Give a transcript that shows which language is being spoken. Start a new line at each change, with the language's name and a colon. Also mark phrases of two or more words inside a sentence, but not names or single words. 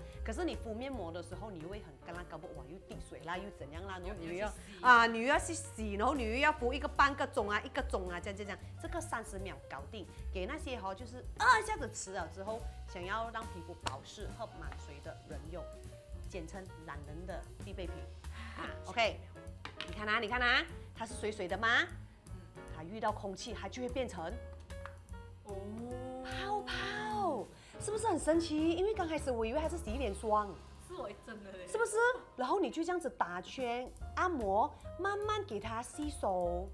Chinese: 可是你敷面膜的時候，你会很干啦，搞不哇又滴水啦，又怎樣啦，然後你又要去洗，然後你又要敷一個半個鐘啊，1個鐘啊，這樣，這個30秒搞定。給那些就是一下子吃了之後，想要讓皮膚保濕喝滿水的人用，簡稱懶人的必備品啊。OK，你看啊，它是水水的嗎？它遇到空气，它就會变成泡泡，是不是很神奇？因為剛開始我以為它是洗臉霜，是我真的嘞，是不是？然後你就這樣子打圈按摩，慢慢給它吸收，